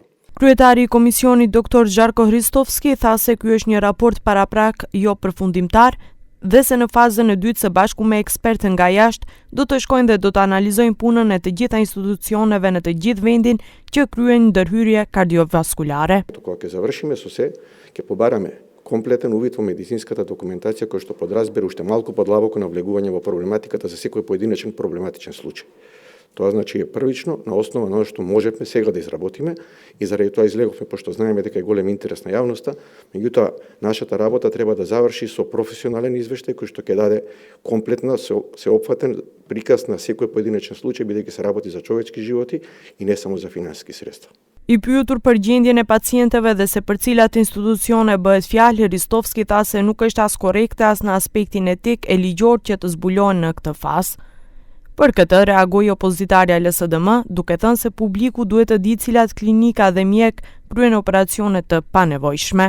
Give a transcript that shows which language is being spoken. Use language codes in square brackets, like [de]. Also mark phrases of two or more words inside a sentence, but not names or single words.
[sq] Kryetari i komisionit Dr. Zharko Hristovski tha se ky është një raport paraprak jo përfundimtar dhe se në fazën e dytë së bashku me ekspertë nga jashtë do të shkojnë dhe do të analizojnë punën e të gjitha institucioneve në të gjithë vendin që kryejnë ndërhyrje kardiovaskulare. [mk] Кога завршиме со се, ќе побараме комплетен увид во медицинската документација кој што подразбира уште малку подлабоко навлегување во проблематиката за секој поединечен проблематичен случај. Тоа значи е првично на основа на што можеме сега да изработиме и заради тоа излеговме пошто знаеме дека е голем интерес на јавноста, меѓутоа нашата работа треба да заврши со професионален извештај кој што ќе даде комплетна сеопфатен приказ на секој поединечен случај бидејќи се работи за човечки животи и не само за финансиски средства. [sq] I pyetur për gjendjen e pacientëve dhe se për cilat institucione bëhet fjalë, Hristovski tha se nuk është as korrekte as në aspektin etik e ligjor që të zbulohen në këtë fazë. Për këtë reagoi opozitarja LSDM, duke thënë se publiku duhet të di cilat klinika dhe mjek kryejnë operacione të panevojshme.